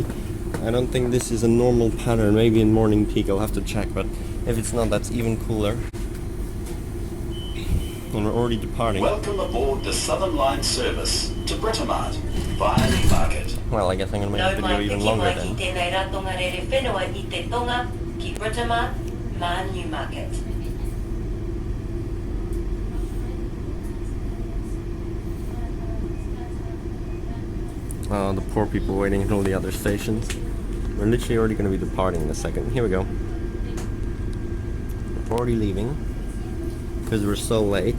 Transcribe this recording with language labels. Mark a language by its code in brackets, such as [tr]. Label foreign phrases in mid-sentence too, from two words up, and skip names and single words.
[en] I don't think this is a normal pattern. Maybe in morning peak, I'll have to check, but if it's not, that's even cooler. And we're already departing. Welcome aboard the Southern Line service to Britomart via Newmarket. Well, I guess I'm going to make the video even longer then. [mi] Tēnei ratonga rere whenua I te tonga ki Britomart mā Newmarket. [en] Oh, the poor people waiting at all the other stations. We're literally already going to be departing in a second. Here we go. We're already leaving because we're so late.